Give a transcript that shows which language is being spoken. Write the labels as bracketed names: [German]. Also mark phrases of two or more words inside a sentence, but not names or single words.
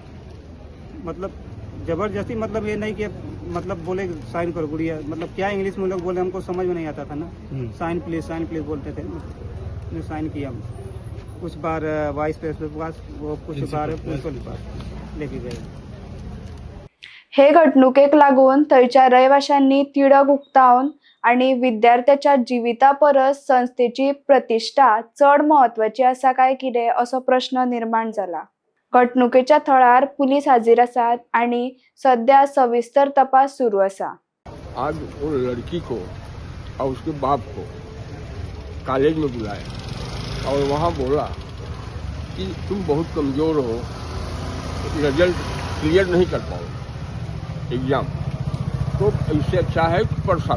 [Hindi] मतलब ज़बरदस्ती, मतलब ये नहीं कि मतलब बोले साइन करो गुड़िया, मतलब क्या इंग्लिश में लोग बोले, हमको समझ में नहीं आता था ना। [English] sign please [Hindi] बोलते थे, उसने साइन किया। कुछ बार [English] vice principal [Hindi] के पास, वो कुछ बार प्रिंसिपल के पास लेके गए। [Konkani] हे घडणुकेक लागून थंयच्या रहिवाशांनी तिडक उक्तावन आणि विद्यार्थ्याच्या जिविता परस संस्थेची प्रतिष्ठा चड महत्वाची आसा काय कितें असो प्रश्न निर्माण जाला। घडणुकेच्या थळार पुलीस हाजीर आसात आणि सध्या सविस्तर तपास सुरू आसा। [Hindi] आज वो लड़की को और उसके बाप को कॉलेज में बुलाया और वहाँ बोला कि तुम बहुत कमज़ोर हो, [English] result clear [Hindi] नहीं कर पाओ एग्ज़ाम, तो इससे अच्छा है कि पढ़ साल।